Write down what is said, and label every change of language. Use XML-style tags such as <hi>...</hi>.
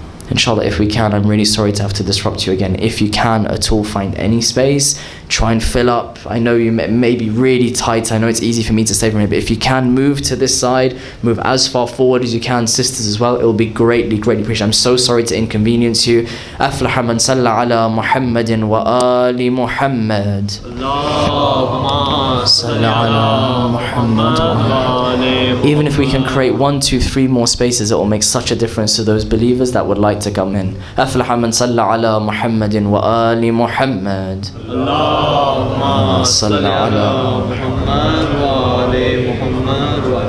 <en>Inshallah, if we can, I'm really sorry to have to disrupt you again. If you can at all find any space, try and fill up. I know you may be really tight. I know it's easy for me to say from here, but if you can, move to this side, move as far forward as you can, sisters as well. It will be greatly, greatly appreciated. I'm so sorry to inconvenience you.</en> <ar>أفلح من صلى على محمد وآل محمد. اللهم صل على محمد وآل.</ar> <en>Even if we can create 1, 2, 3 more spaces, it will make such a difference to those believers that would like to come in.</en> <ar>أفلح من صلى على محمد وآل محمد. اللهم صل على محمد وآل محمد.</ar>